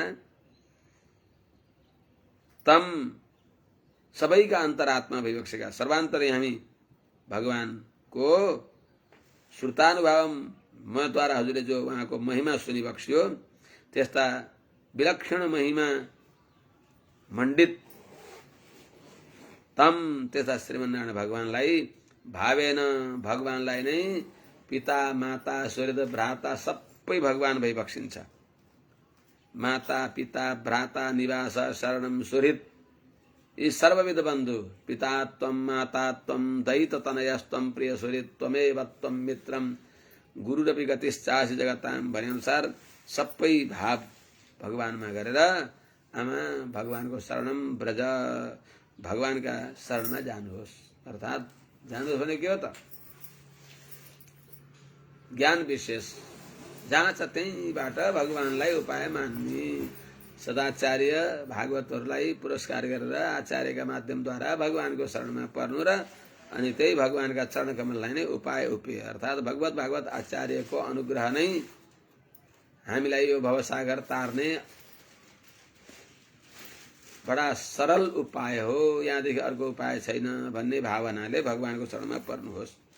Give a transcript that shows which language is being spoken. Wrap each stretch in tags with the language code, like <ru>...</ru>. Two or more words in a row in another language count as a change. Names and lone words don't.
<ne>तम सबैका अन्तरात्मा भइबक्सेका सर्वान्तर्यामी भगवानको श्रुतानुभावम मद्वारा हजुरले जो उहाँको महिमा सुनिबक्स्यो, त्यस्ता विलक्षण महिमा मण्डित तम, त्यस्ता श्रीमन्नारायण भगवानलाई भावेन, भगवानलाई नै पिता माता सुहृद भ्राता सबै भगवान भइबक्सिन्छ।</ne> <sa>माता पिता भ्राता निवास शरणम सुहृद,</sa> <ne>यी सर्वविध बन्धु,</ne> <sa>पिता त्वं माता त्वं दैत तनयस्त्वं प्रिय सुहृद त्वमेव त्वं मित्रम गुरुरपि गतिश्चासि जगतां</sa> <ne>भने अनुसार सबै भाव भगवानमा गरेर आमा भगवानको</ne> <sa>शरणम ब्रज,</sa> <ne>भगवानका शरणमा जानुहोस्। अर्थात् जानुहोस् भने के हो त? ज्ञान विशेष जहाँ छ त्यहीँबाट भगवानलाई उपाय मान्ने, सदाचार्य भागवतहरूलाई पुरस्कार गरेर आचार्यका माध्यमद्वारा भगवानको शरणमा पर्नु र अनि त्यही भगवानका चरण कमललाई नै उपाय उपेय अर्थात् भगवत भागवत आचार्यको अनुग्रह नै हामीलाई यो भवसागर तार्ने बडा सरल उपाय हो, यहाँदेखि अर्को उपाय छैन भन्ने भावनाले भगवानको चरणमा पर्नुहोस्।</ne>